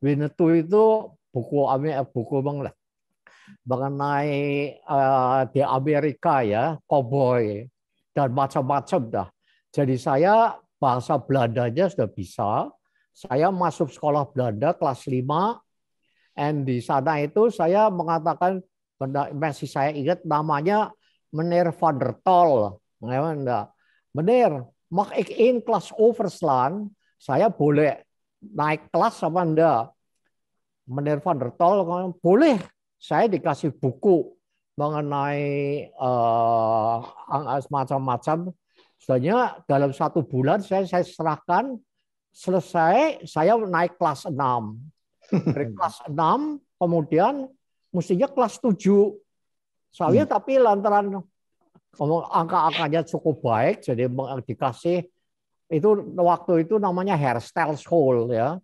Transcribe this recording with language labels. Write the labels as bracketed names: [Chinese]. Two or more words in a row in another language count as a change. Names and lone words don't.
[Indonesian] Winnetou itu buku mengenai di Amerika, ya, koboi dan macam-macam dah. Jadi saya bahasa Belandanya sudah bisa. Saya masuk sekolah Belanda kelas 5, dan di sana itu saya mengatakan, masih saya ingat namanya Meneer van der Tol. [Dutch] Meneer, mag ik 1 kelas overslaan? [Indonesian] Saya boleh naik kelas apa enggak? Meneer van der Tol, boleh. Saya dikasih buku mengenai macam-macam. Sebenarnya dalam 1 bulan saya serahkan, selesai saya naik kelas 6. Dari kelas 6 kemudian mestinya kelas 7 Saya tapi lantaran angka-angkanya cukup baik, jadi dikasih itu waktu itu namanya [English] hairstyle school [Indonesian] ya.